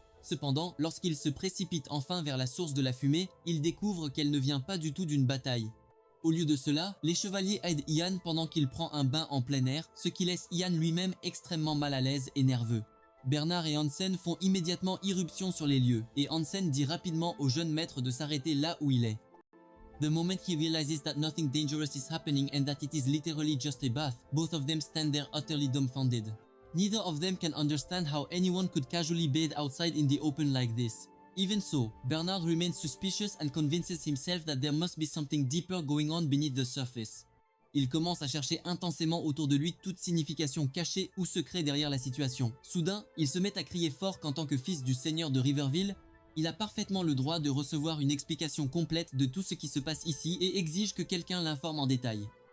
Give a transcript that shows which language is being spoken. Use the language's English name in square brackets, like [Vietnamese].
[French] Cependant, lorsqu'il se précipite enfin vers la source de la fumée, il découvre qu'elle ne vient pas du tout d'une bataille. Au lieu de cela, les chevaliers aident Ian pendant qu'il prend un bain en plein air, ce qui laisse Ian lui-même extrêmement mal à l'aise et nerveux. Bernard et Hansen font immédiatement irruption sur les lieux, et Hansen dit rapidement au jeune maître de s'arrêter là où il est. [English] The moment he realizes that nothing dangerous is happening and that it is literally just a bath, both of them stand there utterly dumbfounded. Neither of them can understand how anyone could casually bathe outside in the open like this. Even so, Bernard remains suspicious and convinces himself that there must be something deeper going on beneath the surface. [French] Il commence à chercher intensément autour de lui toute signification cachée ou secrète derrière la situation. Soudain, il se met à crier fort qu'en tant que fils du seigneur de Riverville, il a parfaitement le droit de recevoir une explication complète de tout ce qui se passe ici et exige que quelqu'un l'informe en détail.